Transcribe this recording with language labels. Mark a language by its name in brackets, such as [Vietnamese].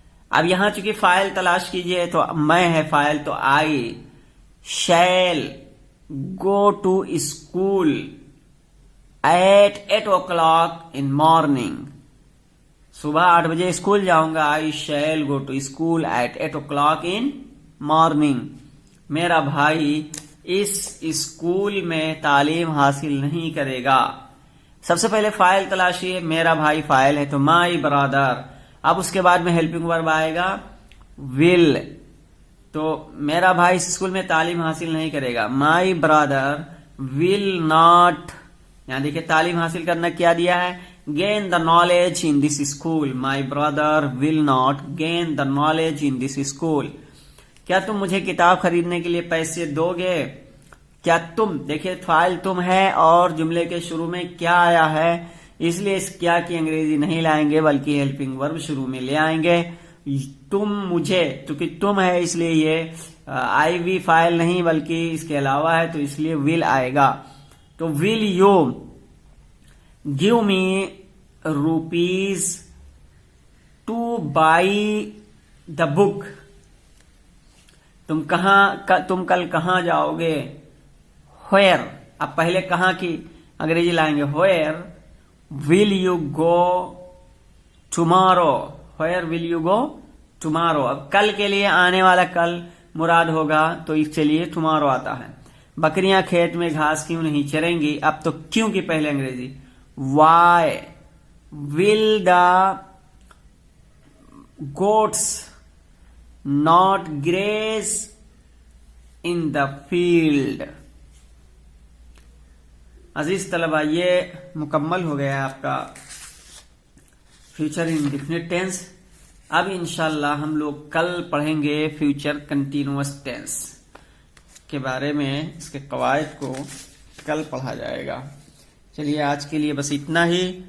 [Urdu] اب یہاں چونکہ فاعل تلاش کیجئے تو میں ہے فاعل، تو [English] I shall go to school at 8 o'clock in morning. [Urdu] صبح 8 بجے اسکول جاؤں گا. [English] I shall go to school at 8 o'clock in morning. [Urdu] میرا بھائی اس اسکول میں تعلیم حاصل نہیں کرے گا. سب سے پہلے فاعل تلاشی ہے. میرا بھائی فاعل ہے تو [English] my brother. [Urdu] اب اس کے بعد میں ہیلپنگ ورب آئے گا will. تو میرا بھائی اس اسکول میں تعلیم حاصل نہیں کرے گا. [English] my brother will not. [Urdu] یہاں دیکھیں تعلیم حاصل کرنا کیا دیا ہے, [English] gain the knowledge in this school. my brother will not gain the knowledge in this school. [Urdu] کیا تم مجھے کتاب خریدنے کے لیے پیسے دو گے؟ کیا تم, دیکھیں فاعل تم ہے اور جملے کے شروع میں کیا آیا ہے, اس لیے اس کیا کی انگریزی نہیں لائیں گے بلکہ ہیلپنگ ورب شروع میں لے آئیں گے. تم مجھے, کیونکہ تم ہے اس لیے یہ آئی وی فاعل نہیں بلکہ اس کے علاوہ ہے تو اس لیے ول آئے گا. [English] تو will you give me rupees to buy the book. [Urdu] تم کل کہاں جاؤ گے؟ ویئر. اب پہلے کہاں کی انگریزی لائیں گے, [English] Where will you go tomorrow. Where will you go tomorrow. [Urdu] اب کل کے لیے آنے والا کل مراد ہوگا تو اس کے لیے ٹمارو آتا ہے. بکریاں کھیت میں گھاس کیوں نہیں چریں گی؟ اب تو کیوں کی پہلے انگریزی. [English] Why will the goats not graze in the field. [Urdu] عزیز طلبہ, یہ مکمل ہو گیا آپ کا فیوچر انڈیفینٹ ٹینس. اب انشاءاللہ ہم لوگ کل پڑھیں گے فیوچر کنٹینیوس ٹینس کے بارے میں. اس کے قواعد کو کل پڑھا جائے گا. چلیے آج کے لیے بس اتنا ہی.